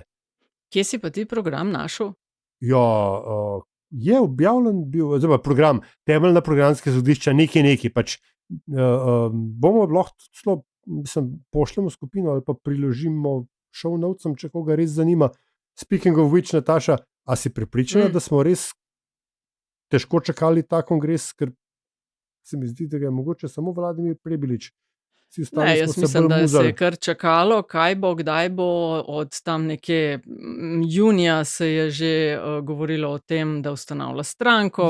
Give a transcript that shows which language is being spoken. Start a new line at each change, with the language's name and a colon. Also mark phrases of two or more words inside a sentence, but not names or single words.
Slovenian: Kje si pa ti program našel? Je objavljen bil, program, temeljna programska sodišča, nekaj, pač bomo lahko celo, pošljemo skupino ali pa priložimo
English: show notesem,
Slovenian: če koga res zanima.
English: Speaking of which,
Slovenian: Nataša, a si prepričana, da smo res težko čakali ta kongres, ker se mi zdi, da ga je mogoče samo Vladimir Prebilič vsi ostali Jaz smo se mislim, bolj da se muzali. je kar čakalo, kaj bo, kdaj bo. Od tam nekje junija se je že govorilo o tem, da ustanavlja stranko,